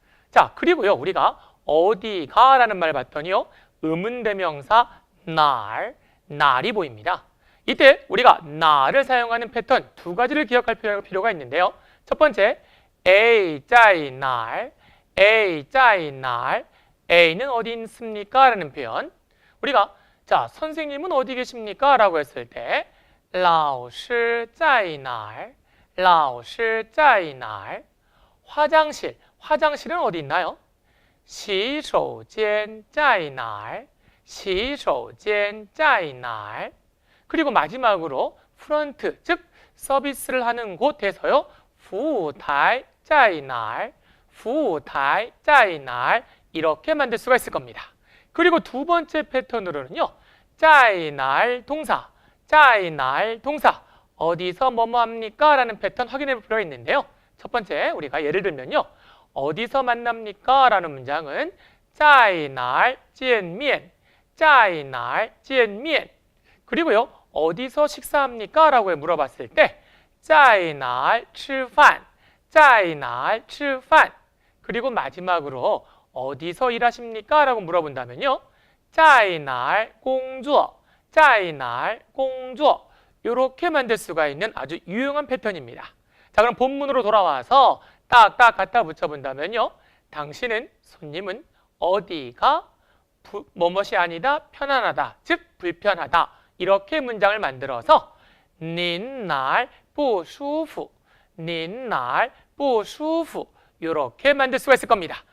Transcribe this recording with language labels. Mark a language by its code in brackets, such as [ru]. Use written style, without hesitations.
[ko] 자, 그리고요, 우리가 어디가 라는 말을 봤더니요, 의문대명사 날이 보입니다. 이때 우리가 날을 사용하는 패턴 두 가지를 기억할 필요가 있는데요. 첫 번째, [zh] A在哪儿, A在哪儿, [ko] A는 어디 있습니까? 라는 표현. 우리가, 자, 선생님은 어디 계십니까? 라고 했을 때 [zh] 老师在哪儿, 老师在哪儿. [ko] 화장실은 어디 있나요? [zh] 洗手间在哪儿? 洗手间在哪儿? [ko] 그리고 마지막으로 프런트, 즉 서비스를 하는 곳에서요, [zh] 服务台在哪儿? 服务台在哪儿? [ko] 이렇게 만들 수가 있을 겁니다. 그리고 두 번째 패턴으로는요, 在哪儿동사, 在哪儿동사, 어디서 뭐뭐 합니까? 라는 패턴 확인해 볼 필요가 있는데요. 첫 번째, 우리가 예를 들면요, 어디서 만납니까? 라는 문장은 [zh] 在哪儿见面, 在哪儿见面. [ko] 그리고요, 어디서 식사합니까? 라고 물어봤을 때 [zh] 在哪儿吃饭, 在哪儿吃饭. [ko] 그리고 마지막으로 어디서 일하십니까? 라고 물어본다면요, [zh] 在哪儿工作, 在哪儿工作. [ko] 이렇게 만들 수가 있는 아주 유용한 패턴입니다. 자, 그럼 본문으로 돌아와서 딱딱 갖다 붙여본다면요, 당신은, 손님은 어디가 뭐뭇이 아니다, 편안하다, 즉 불편하다, 이렇게 문장을 만들어서 [zh] 您哪儿不舒服, 您哪儿不舒服 [ko] 이렇게 만들 수가 있을 겁니다.